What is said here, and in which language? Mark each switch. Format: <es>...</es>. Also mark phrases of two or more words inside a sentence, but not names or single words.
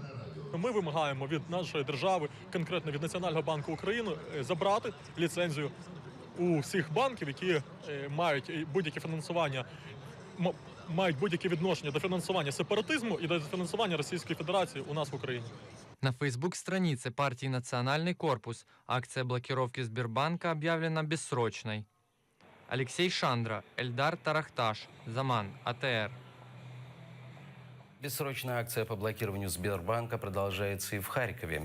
<uk>Ми вимагаємо від нашої держави, конкретно від Національного банку України, забрати ліцензію у всіх банків, які мають будь-яке фінансування, мають будь-яке відношення до фінансування сепаратизму і до фінансування Російської Федерації у нас в Україні.</uk> <ru>На фейсбук-странице партии «Национальный корпус» акция блокировки Сбербанка объявлена бессрочной. Алексей Шандра, Эльдар Тарахташ, Заман, АТР. Бессрочная акция по блокированию Сбербанка продолжается и в Харькове.</ru>